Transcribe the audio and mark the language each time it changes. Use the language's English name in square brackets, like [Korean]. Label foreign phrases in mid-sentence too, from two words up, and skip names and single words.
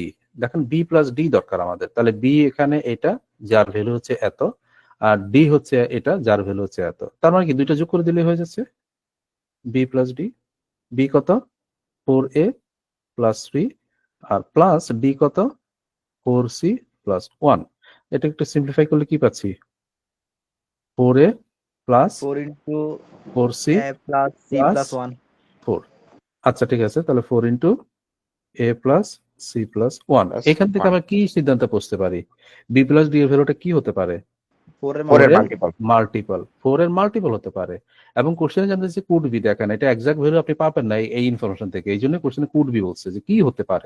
[Bangla] দেখেন [English] b plus d [Bangla] দরকার আমাদের, তাহলে b এখানে এটা যার ভ্যালু হচ্ছে এত, আর d হচ্ছে এটা যার ভ্যালু হচ্ছে এত। তার মানে কি দুইটা যোগ করে দিলে হয়ে যাচ্ছে [English] b plus d। [Bangla] b কত? [English] 4a plus 3 [Bangla] আর [English] plus d [Bangla] কত? [English] 4c plus 1। [Bangla] এটা একটু সিম্পলিফাই করলে কি পাচ্ছি? [English] 4a plus 4 into 4c a plus c plus plus 1। 4। [Bangla] আচ্ছা, ঠিক আছে, তাহলে [English] 4 into a plus c plus 1. [Bangla] Plus এখান থেকে 1। আমরা কি সিদ্ধান্ত বসতে পারি? [English] b plus d [Bangla] এর ভ্যালুটা কি হতে পারে? 4 এর 4 এর মানে মাল্টিপল। মাল্টিপল। 4 এর মাল্টিপল হতে পারে, এবং কোশ্চেনে জানতে চাইছে [English] could be. [Bangla] দেখেন এটা [English] exact value [Bangla] আপনি পাবেন না এই ইনফরমেশন থেকে, এই জন্য কোশ্চেনে [English] could be [Bangla] বলছে যে কি হতে পারে।